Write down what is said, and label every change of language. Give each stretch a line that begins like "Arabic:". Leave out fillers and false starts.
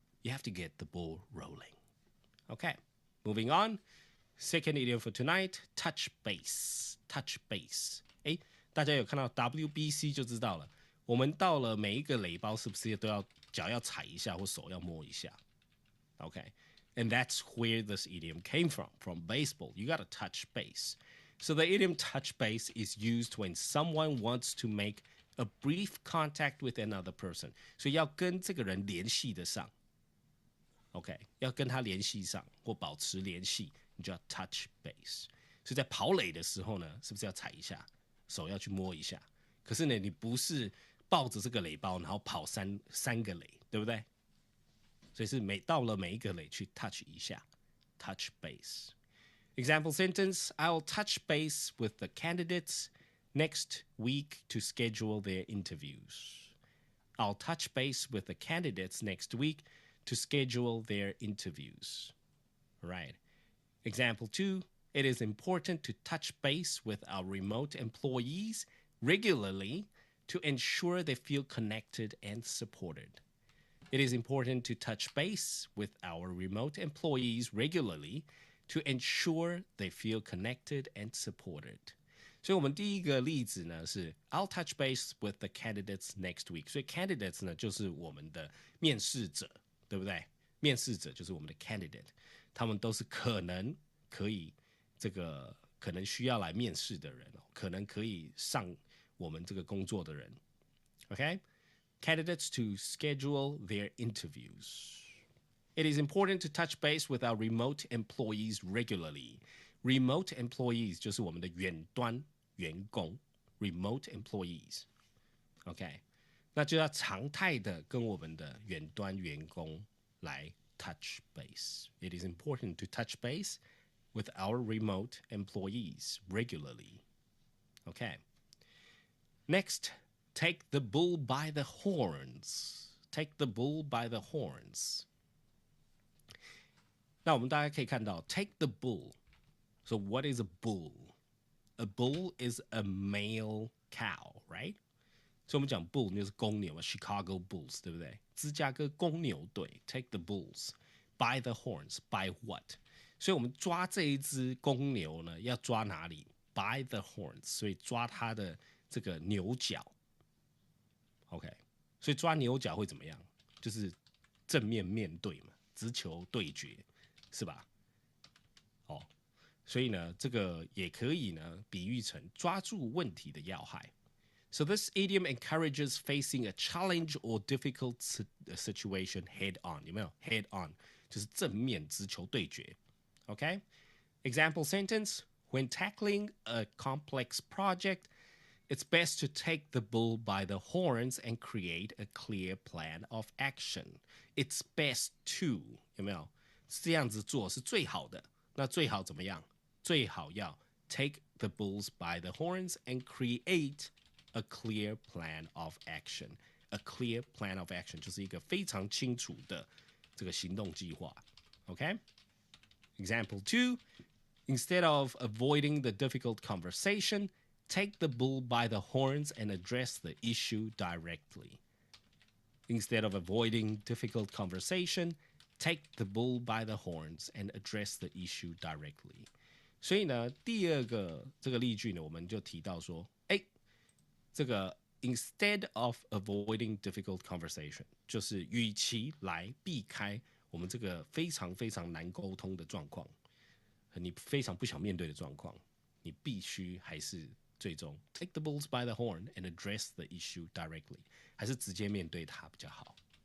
English: You have to get the ball rolling. Okay, moving on. Second idiom for tonight: touch base. Touch base.
Chinese: 哎，大家有看到 WBC 就知道了。我们到了每一个垒包，是不是都要脚要踩一下或手要摸一下 ？
English: Okay, and that's where this idiom came from baseball. You got to touch base. So the idiom touch base is used when someone wants to make a brief contact with another person.
Chinese: 所以要跟这个人联系得上 ，OK， 要跟他联系上或保持联系，你就要 touch base。所以在跑垒的时候呢，是不是要踩一下，手要去摸一下？可是呢，你不是抱着这个垒包，然后跑三个垒，对不对？所以是到了每一个垒去 touch 一下 ，touch base.
English: Example sentence: I'll touch base with the candidates next week to schedule their interviews. I'll touch base with the candidates next week to schedule their interviews. Right. Example 2: It is important to touch base with our remote employees regularly to ensure they feel connected and supported. It is important to touch base with our remote employees regularly to ensure they feel connected and supported.
Chinese: 所以我们第一个例子呢是
English: I'll touch base with the candidates next week.
Chinese: 所以 candidates 呢就是我们的面试者，对不对？面试者就是我们的 candidate， 他们都是可能可以可能需要来面试的人，可能可以上我们这个工作的人 ，OK?
English: Candidates to schedule their interviews. It is important to touch base with our remote employees regularly.
Chinese: Remote employees 就是我们的远端员工 ，remote employees. OK， 那就要常态的跟我们的远端员工来 touch base.
English: It is important to touch base with our remote employees regularly. Okay. Next, take the bull by the horns. Take the bull by the horns. 那我们大家可以看到 take the bull. So what is a bull? A bull is a male cow, right?
Chinese: 所以我们讲 bull 就是公牛嘛 ，Chicago Bulls， 对不对？芝加哥公牛队 take the bulls by the horns.
English: By what?
Chinese: 所以我们抓这一只公牛呢，要抓哪里 ？
English: By the horns，
Chinese: 所以抓它的这个牛角。 OK， 所以抓牛角会怎么样？就是正面面对嘛，直球对决，是吧？哦，所以呢，这个也可以呢比喻成抓住问题的要害。
English: So this idiom encourages facing a challenge or difficult situation head on.
Chinese: 有没有
English: head on？
Chinese: 就是正面直球对决。Okay?
English: Example sentence: When tackling a complex project, it's best to take the bull by the horns and create a clear plan of action. It's best to
Chinese: 有没有？这样子做是最好的。那最好怎么样？最好要
English: take the bulls by the horns and create a clear plan of action. A clear plan of action
Chinese: 就是一个非常清楚的这个行动计划。
English: Okay? Example 2, instead of avoiding the difficult conversation, take the bull by the horns and address the issue directly. Instead of avoiding difficult conversation, take the bull by the horns and address the issue directly.
Chinese: 所以呢，第二个这个例句呢，我们就提到说，这个
English: instead of avoiding difficult conversation，
Chinese: 就是与其来避开我们这个非常非常难沟通的状况，你非常不想面对的状况，你必须还是最终
English: take the bulls by the horn and address the issue directly，
Chinese: 还是直接面对它比较好。